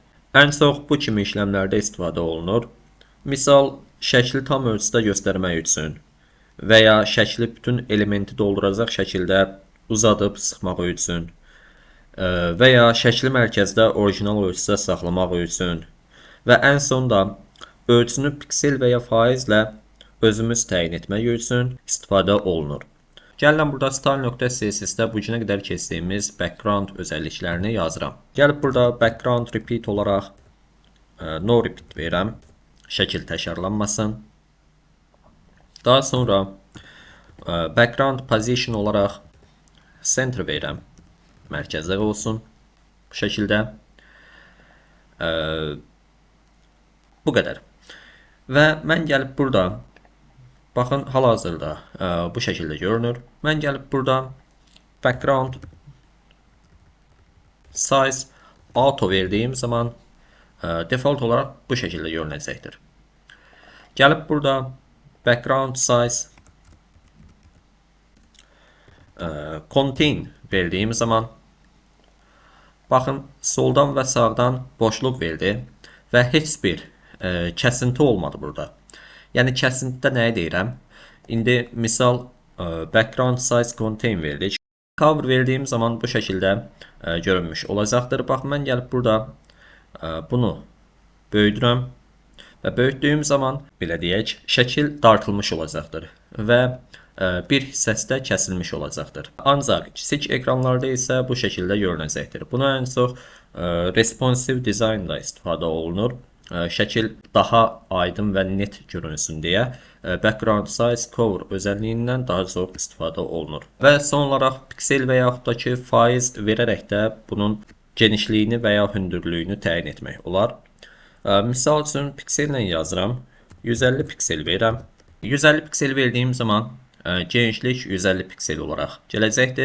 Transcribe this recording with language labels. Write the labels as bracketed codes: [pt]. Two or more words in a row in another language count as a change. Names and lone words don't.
[az] Ən çox bu kimi işləmlərdə istifadə olunur. Misal, şəkli tam ölçüdə göstərmək üçün və ya şəkli bütün elementi dolduracaq şəkildə uzadıb sıxmaq üçün və ya şəkli mərkəzdə orijinal ölçüdə saxlamaq üçün və ən sonda ölçünü piksel və ya faizlə özümüz təyin etmək üçün istifadə olunur. Gəlin burada style.css-də bu günə qədər keçdiyimiz background özəlliklərini yazıram. Gəlib burada [en] background repeat [az] olaraq [en] no repeat [az] verirəm. Şəkil təkrarlanmasın. Daha sonra [en] background position [az] olaraq center verirəm. Mərkəzdə olsun. Bu şəkildə. Bu qədər. Və mən gəlib burada, baxın, hal-hazırda bu şəkildə görünür. Mən gəlib burada [en] background size auto [az] verdiyim zaman default olaraq bu şəkildə görünəcəkdir. Gəlib burada [en] background size contain [az] verdiyim zaman baxın, soldan və sağdan boşluq verdi və heç bir kəsinti olmadı burada. Yəni kəsintidə nəyi deyirəm? İndi misal [en] background size contain [az] verdik. Cover verdiyim zaman bu şəkildə görünmüş olacaqdır. Bax, mən gəlib burada bunu böyüdürəm və böyütdüyüm zaman belə deyək, şəkil dartılmış olacaqdır və bir hissəsi də kəsilmiş olacaqdır. Ancaq kiçik ekranlarda isə bu şəkildə görünəcəkdir. Buna ən çox [en] responsive designda [az] istifadə olunur. Şəkil daha aydın və net görünsün deyə [en] background size cover [az] özəlliyindən daha çox istifadə olunur. Və son olaraq piksel və yaxud da ki, faiz verərək də bunun genişliyini və ya hündürlüyünü təyin etmək olar. Misal üçün piksellə yazıram. 150 piksel verirəm. 150 piksel verdiyim zaman genişlik 150 piksel olaraq gələcəkdir.